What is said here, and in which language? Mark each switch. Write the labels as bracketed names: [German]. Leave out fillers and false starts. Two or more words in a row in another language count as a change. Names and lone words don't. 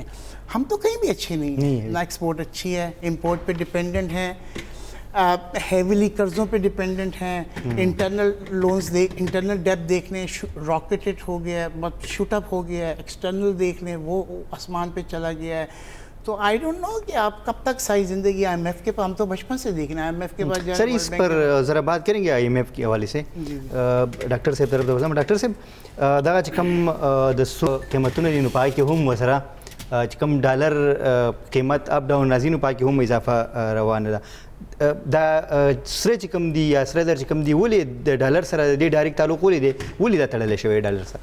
[Urdu] ہم تو کہیں بھی اچھے نہیں ہیں, نہ ایکسپورٹ اچھی ہے, امپورٹ پہ ڈپینڈنٹ ہیں, ہیویلی قرضوں پہ ڈپینڈنٹ ہیں, [English] internal loans internal debt [Urdu] دیکھ لیں راکٹڈ ہو گیا ہے, [English] shoot up [Urdu] ہو گیا ہے, ایکسٹرنل دیکھ لیں وہ آسمان پہ چلا گیا ہے. تو [English] I don't know [Urdu] کہ آپ کب تک ساری زندگی آئی ایم ایف کے پاس, ہم تو بچپن سے دیکھ رہے ہیں آئی ایم ایف کے بعد. سر اس پر ذرا بات کریں گے آئی ایم ایف کے حوالے سے. [Pashto] ډاکټر صاحب طرف ته ځم. ډاکټر صاحب دغه چې کوم د سرو قیمتونه دي نو پای کې هم وسره چې کوم ډالر قیمت [English] up down [Pashto] راځي نو پای کې هم اضافه روانه ده. دا سره چې کوم دي یا سره در چې کوم دي ولې د ډالر سره د ډایرکټ تعلق ولې دی, ولې دا تړلی شوی ډالر سره؟